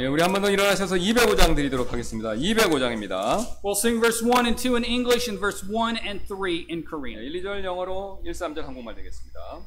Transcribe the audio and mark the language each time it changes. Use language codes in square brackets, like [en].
[ko] 예, 우리 한 번 더 일어나셔서 205장 드리도록 하겠습니다. 205장입니다. [en] We'll sing verse 1 and 2 in English and verse 1 and 3 in Korean. [ko] 1, 2절 영어로 1, 3절 한국말 되겠습니다.